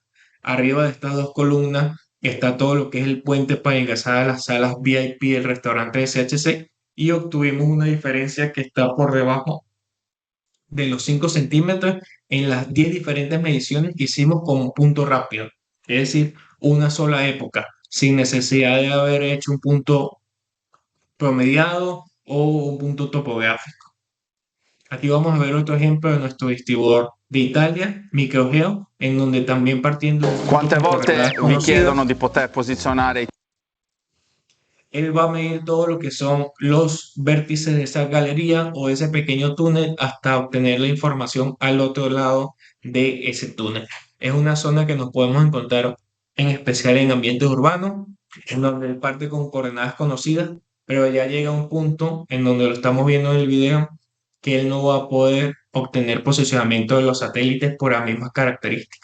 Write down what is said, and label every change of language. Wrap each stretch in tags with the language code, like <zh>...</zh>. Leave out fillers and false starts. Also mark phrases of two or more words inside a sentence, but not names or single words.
<es>Arriba de estas dos columnas está todo lo que es el puente para ingresar a las salas VIP del restaurante de CHC y obtuvimos una diferencia que está por debajo de los 5 centímetros en las 10 diferentes mediciones que hicimos con punto rápido. Es decir, una sola época, sin necesidad de haber hecho un punto promediado o un punto topográfico. Aquí vamos a ver otro ejemplo de nuestro distribuidor de Italia, Microgeo, en donde también partiendo...</es> <it>Quante volte vi chiedono di poter posizionare</it> <es>él va a medir todo lo que son los vértices de esa galería o ese pequeño túnel hasta obtener la información al otro lado de ese túnel. Es una zona que nos podemos encontrar en especial en ambientes urbanos, en donde él parte con coordenadas conocidas, pero ya llega un punto en donde lo estamos viendo en el video que él no va a poder obtener posicionamiento de los satélites por las mismas características.</es>